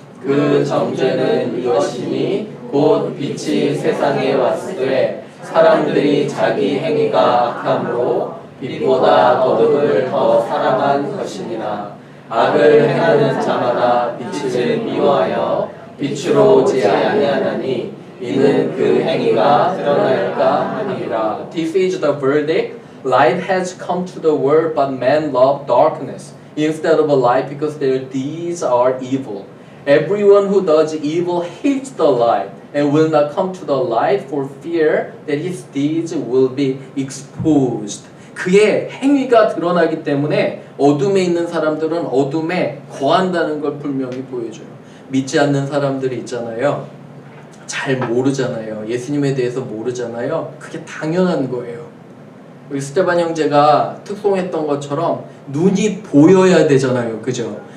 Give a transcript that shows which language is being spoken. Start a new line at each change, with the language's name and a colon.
Korean: 그 정죄는 이것이니 곧 빛이 세상에 왔으되 사람들이 자기 행위가 악함으로 빛보다 어둠을 더 사랑한 것이니라. 악을 행하는 자마다 빛을 미워하여 빛으로 오지 아니하나니 이는 그 행위가 드러날까 하니라.
English: This is the verdict. Light has come to the world, but men love darkness instead of a light because their deeds are evil. Everyone who does evil hates the light and will not come to the light for fear that his deeds will be exposed.
Korean: 그의 행위가 드러나기 때문에 어둠에 있는 사람들은 어둠에 거한다는 걸 분명히 보여줘요. 믿지 않는 사람들이 있잖아요. 잘 모르잖아요. 예수님에 대해서 모르잖아요. 그게 당연한 거예요. 우리 스테반 형제가 특송했던 것처럼 눈이 보여야 되잖아요. 그죠?